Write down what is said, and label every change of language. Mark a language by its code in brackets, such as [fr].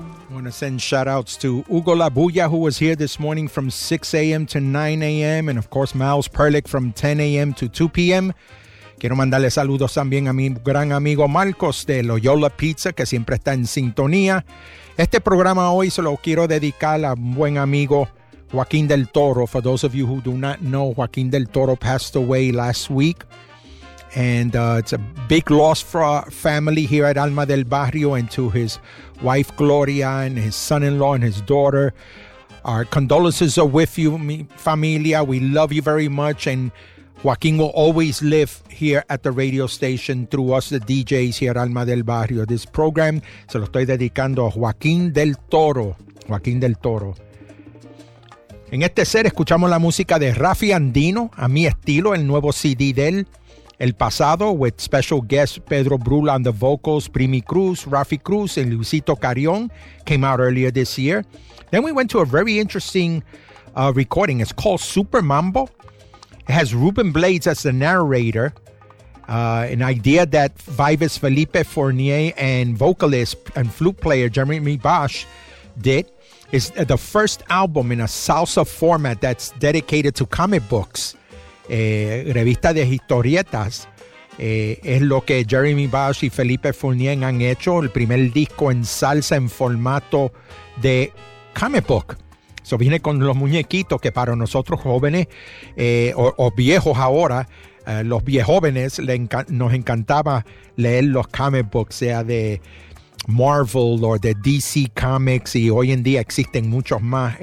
[en] want to send shout outs to Hugo Labuya, who was here this morning from 6 a.m. to 9 a.m. And of course, Miles Perlich from 10 a.m. to 2 p.m. [es] Quiero mandarle saludos también a mi gran amigo Marcos de Loyola Pizza, que siempre está en sintonía. Este programa hoy se lo quiero dedicar a un buen amigo, Joaquín del Toro. [en] For those of you who do not know, Joaquín del Toro passed away last week. And it's a big loss for our family here at Alma del Barrio, and to his wife, Gloria, and his son-in-law and his daughter. Our condolences are with you, [es] mi familia. [en] We love you very much. And Joaquín will always live here at the radio station through us, the DJs here at Alma del Barrio. This program [es] se lo estoy dedicando a Joaquín del Toro. Joaquín del Toro. En este set escuchamos la música de Rafi Andino, A Mi Estilo, el nuevo CD de él. [en] El Pasado, with special guest Pedro Brula on the vocals, Primi Cruz, Rafi Cruz, and Luisito Carrión, came out earlier this year. Then we went to a very interesting recording. It's called Super Mambo. It has Ruben Blades as the narrator, an idea that Vives Felipe Fournier and vocalist and flute player Jeremy Bosch did. It's the first album in a salsa format that's dedicated to comic books. [es] Revista de historietas es lo que Jeremy Bosch y Felipe Fournier han hecho, el primer disco en salsa en formato de comic book. Eso viene con los muñequitos, que para nosotros jóvenes o viejos ahora, los viejóvenes nos encantaba leer los comic books, sea de Marvel o de DC Comics, y hoy en día existen muchos más.